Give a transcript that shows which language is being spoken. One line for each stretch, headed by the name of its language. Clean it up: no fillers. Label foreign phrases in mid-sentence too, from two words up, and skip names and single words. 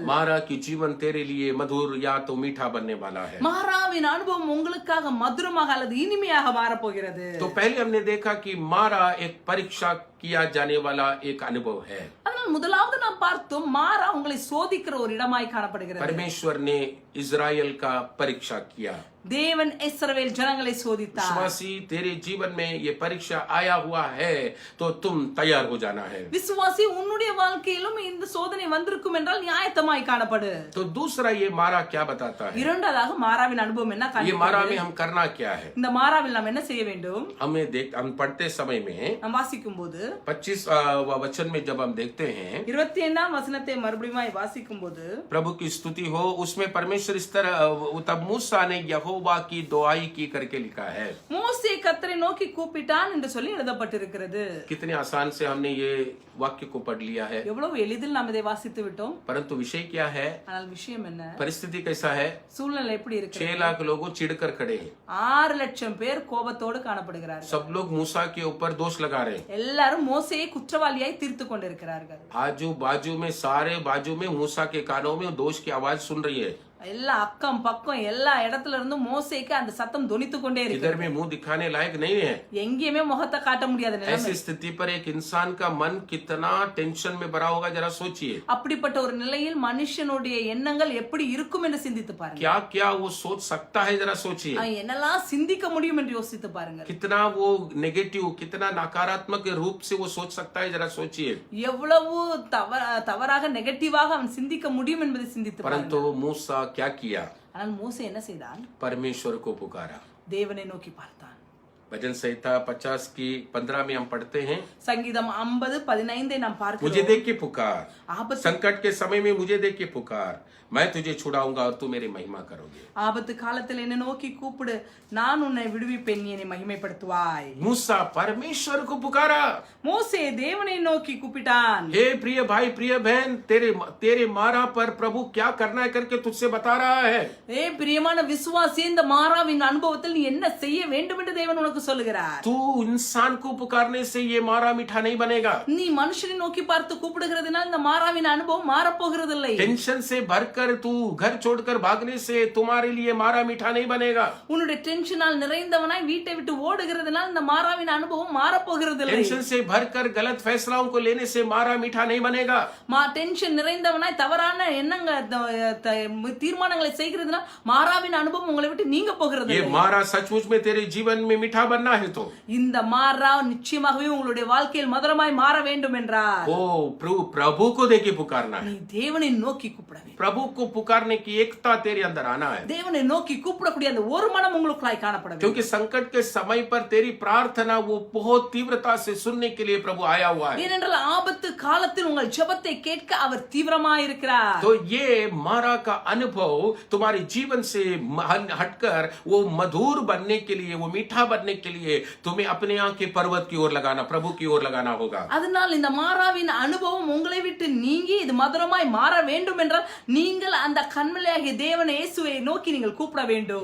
Hindi: मारा की जीवन तेरे लिए मधुर या तो मीठा बनने वाला है.
Tamil: மாறாவின் அனுபவம் உங்களுக்காக மதுரமாக அல்லது இனிமையாக மாறப் போகிறது.
Hindi: तो पहले हमने देखा कि मारा एक परीक्षा किया जाने वाला एक अनुभव है.
Tamil: அதனால் முதலாவது நாம் பார்த்தோம் மாறா உங்களை சோதிக்கிற ஒரு இடமாய் காணப்படுகிறது.
Hindi: परमेश्वर ने इजराइल का परीक्षा किया.
Tamil: தேவன் இஸ்ரவேல் ஜனங்களை சோதித்தார்.
Hindi: विश्वासी तेरे जीवन में ये परीक्षा आया हुआ है तो तुम तैयार हो जाना है.
Tamil: விசுவாசி உன்னுடைய வாழ்க்கையிலும் இந்த சோதனை வந்திருக்கும் என்றால் நீ ஆயத்தமாய் காணப்படு.
Hindi: तो दूसरा ये मारा क्या बताता है?
Tamil: இரண்டாவதாக மாறாவின் அனுபவம் என்ன
Hindi: ये
Tamil: காண்பிக்கிறது?
Hindi: मारा में हम करना क्या है?
Tamil: இந்த மாறாவில் நாம் என்ன செய்ய வேண்டும்?
Hindi: हम पढ़ते समय में
Tamil: நாம் வாசிக்கும் போது
Hindi: 25 वचन में जब हम देखते हैं
Tamil: 25ஆம் வசனத்தை மறுபடியும் வாசிக்கும் போது
Hindi: प्रभु की स्तुति हो, उसमें परमेश्वर इस तरह तब मूसा ने यहोवा की दुआई की करके लिखा है.
Tamil: மோசே கர்த்தரை நோக்கி கூப்பிட்டான் என்று சொல்லி எழுதப்பட்டிருக்கிறது.
Hindi: कितने आसान से हमने ये वाक्य को पढ़ लिया है,
Tamil: எவ்வளவு எளிதில் நாம் இதை வாசித்து விட்டோம்.
Hindi: परंतु विषय क्या है?
Tamil: ஆனால் விஷயம் என்ன?
Hindi: परिस्थिति कैसा है?
Tamil: சூழ்நிலை எப்படி இருக்கு?
Hindi: 6 लाख लोगों चिढ़कर खड़े हैं.
Tamil: 6 லட்சம் பேர் கோபத்தோடு காணப்படுகிறார்கள்.
Hindi: सब लोग मूसा के ऊपर दोष लगा रहे हैं.
Tamil: எல்லாரும் மோசேயை குற்றவாளியாய் தீர்த்து கொண்டிருக்கிறார்கள்.
Hindi: आजू बाजू में सारे बाजू में मूसा के कानों में दोष की आवाज सुन रही है.
Tamil: எல்லா அக்கம் பக்கம் எல்லா இடத்துல இருந்தும் மோசேக்கு அந்த சத்தம் தொனித்து கொண்டே இருக்கு.
Hindi: इधर में मुंह दिखाने लायक नहीं है.
Tamil: எங்கேயுமே முகத்தை காட்ட முடியாத நிலைமை.
Hindi: ऐसी स्थिति पर एक इंसान का मन कितना टेंशन में भरा होगा, जरा सोचिए.
Tamil: அப்படிப்பட்ட ஒரு நிலையில் மனுஷனுடைய எண்ணங்கள் எப்படி இருக்கும் என்று சிந்தித்து பாருங்க.
Hindi: क्या क्या वो सोच सकता है, जरा सोचिए.
Tamil: அவன் என்னெல்லாம் சிந்திக்க முடியும் என்று யோசித்து பாருங்க.
Hindi: कितना वो नेगेटिव, कितना नकारात्मक रूप से वो सोच सकता है, जरा सोचिए.
Tamil: எவ்வளவு தவறாக நெகட்டிவாக அவன் சிந்திக்க முடியும் என்பதை சிந்தித்து பாருங்க.
Hindi: परंतु मूसा क्या किया?
Tamil: ஆனால் மோசே என்ன செய்தான்?
Hindi: परमेश्वर को पुकारा.
Tamil: தேவனை நோக்கி பார்த்தான்.
Hindi: भजन संहिता 50 की 15 में हम पढ़ते हैं,
Tamil: சங்கீதம் 50:15 நாம்
Hindi: मुझे
Tamil: பார்க்கிறோம்.
Hindi: देख के पुकार,
Tamil: ஆபத்து
Hindi: संकट के समय में मुझे देख के पुकार, मैं तुझे छुड़ाऊंगा और तू मेरी महिमा करोगे.
Tamil: ஆபத்து காலத்தில் என்னை நோக்கி கூப்பிடு, நான் உன்னை விடுவிப்பேன், நீ என்னை மகிமைப்படுத்துவாய்.
Hindi: मूसा परमेश्वर को पुकारा.
Tamil: மோசே தேவனை நோக்கி கூப்பிட்டான்.
Hindi: हे प्रिय भाई, प्रिय बहन, तेरे मारा पर प्रभु क्या करना है करके तुझसे बता रहा है.
Tamil: ஏ பிரியமான விசுவாசி, இந்த மாறாவின் அனுபவத்தில் நீ என்ன செய்ய வேண்டும் என்று தேவன் உனக்கு சொல்லுகிறார்.
Hindi: तू इंसान को पुकारने से ये मारा मीठा नहीं बनेगा.
Tamil: நீ மனுஷனை நோக்கி பார்த்து கூப்பிடுகிறதுனால் இந்த மாறாவின் அனுபவம் மாறப்போகிறதில்லை.
Hindi: टेंशन से भरकर तू घर छोड़कर भागने से तुम्हारे लिए मारा मीठा नहीं बनेगा.
Tamil: உன்னுடைய டென்ஷனால் நிறைந்தவனாய் வீட்டை விட்டு ஓடுகிறதுனால் இந்த மாறாவின் அனுபவம் மாறப்போகிறதில்லை.
Hindi: टेंशन से भरकर गलत फैसलाओं को लेने से मारा मीठा नहीं बनेगा.
Tamil: டென்ஷன் நிறைந்தவனாய் தவறான தீர்மானங்களை செய்கிறதுனால் மாறாவின் அனுபவம் உங்களை விட்டு நீங்க போகிறது.
Hindi: ये मारा सचमुच में तेरे जीवन में मीठा बनना है तो
Tamil: இந்த மாறா நிச்சயமாகவே உங்களுடைய வாழ்க்கையில் மதுரமாய் மாற வேண்டும் என்றார்.
Hindi: ओ प्रभु को देके पुकारना
Tamil: நீ
Hindi: है.
Tamil: தேவனை நோக்கி கூப்பிட வேண்டும்.
Hindi: प्रभु को पुकारने की एकता तेरे अंदर आना है.
Tamil: தேவனை நோக்கி கூப்பிடக்கூடிய அந்த ஒரு மனம் உங்களுக்குள்ளாய் காணப்பட வேண்டும்.
Hindi: क्योंकि संकट के समय पर तेरी प्रार्थना वो बहुत तीव्रता से सुनने के लिए प्रभु आया हुआ है.
Tamil: ஏனென்றால் ஆபத்து காலத்தில் உங்கள் ஜெபத்தை கேட்க அவர் தீவிரமாய் இருக்கிறார்.
Hindi: तो ये मारा का अनुभव तुम्हारे जीवन से हटकर वो मधुर बनने के लिए, वो मीठा बनने के लिए तुम्हें अपने यहाँ के पर्वत की ओर लगाना, प्रभु की ओर लगाना होगा.
Tamil: அதனால் இந்த மாறாவின் அனுபவம் உங்களை விட்டு நீங்கி இது மதுரமாய் மாற வேண்டும் என்றால் நீங்கள் அந்த கண்மலையாகிய தேவனை இயேசுவை நோக்கி நீங்கள் கூப்பிட வேண்டும்.